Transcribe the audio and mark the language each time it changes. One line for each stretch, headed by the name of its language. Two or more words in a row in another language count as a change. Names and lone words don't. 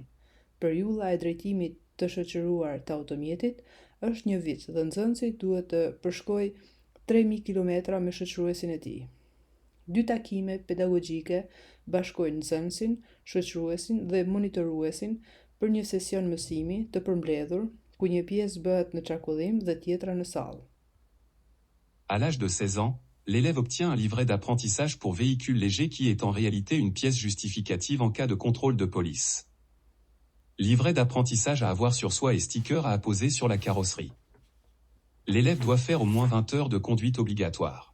Albanian: Periudha e drejtimit të shoqëruar të automjetit është 1 vit dhe nxënësi duhet të përshkojë 3000 km me shoqëruesin e tij. 2 takime pedagogjike bashkojnë nxënësin, shoqëruesin dhe monitoruesin për një sesion mësimi të përmbledhur, ku një pjesë bëhet në çarkullim dhe tjetra në sallë.
French: À l'âge de 16 ans, l'élève obtient un livret d'apprentissage pour véhicule léger qui est en réalité une pièce justificative en cas de contrôle de police. Livret d'apprentissage à avoir sur soi et sticker à apposer sur la carrosserie. L'élève doit faire au moins 20 heures de conduite obligatoire.